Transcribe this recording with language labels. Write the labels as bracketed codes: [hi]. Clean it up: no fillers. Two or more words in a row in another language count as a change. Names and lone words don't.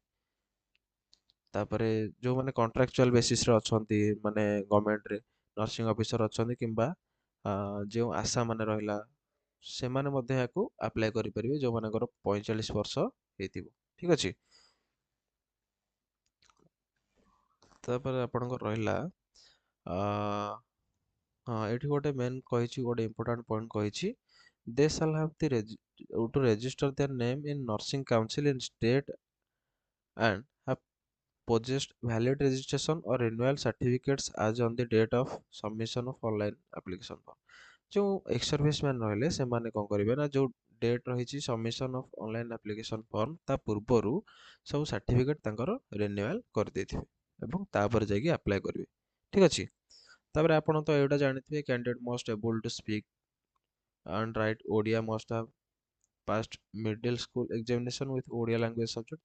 [or] ତାପରେ ଯେଉଁମାନେ [en] contractual basisରେ [or] ଅଛନ୍ତି, ମାନେ ଗଭର୍ଣ୍ଣମେଣ୍ଟରେ [en] nursing officer [or] ଅଛନ୍ତି କିମ୍ବା ଯେଉଁ ଆଶା ମାନେ ରହିଲା, ସେମାନେ ମଧ୍ୟ ଏହାକୁ ଆପ୍ଲାଏ କରିପାରିବେ ଯେଉଁମାନଙ୍କର 45 ବର୍ଷ ହେଇଥିବ। ଠିକ୍ ଅଛି। ତାପରେ ଆପଣଙ୍କର ରହିଲା ହଁ, ଏଠି ଗୋଟେ ମେନ୍ କହିଛି, ଗୋଟେ [en] important point କହିଛି, ଦେ shall have to register their name in nursing council in state and have possessed valid registration or renewal certificates as on the date of submission of online application form। [or] ଯେଉଁ [en] ex service man [or] ରହିଲେ ସେମାନେ କ'ଣ କରିବେ ନା, ଯେଉଁ ଡେଟ୍ ରହିଛି [en] submission of online application form [or] ତା ପୂର୍ବରୁ ସବୁ ସାର୍ଟିଫିକେଟ୍ ତାଙ୍କର ରିନ୍ୟୁଆଲ୍ କରିଦେଇଥିବେ ଏବଂ ତାପରେ ଯାଇକି ଆପ୍ଲାଏ କରିବେ। ଠିକ୍ ଅଛି। ତାପରେ ଆପଣ ତ ଏଇଟା ଜାଣିଥିବେ, [en] candidate must able to speak and write Odia, must have passed middle school examination with Odia language subject.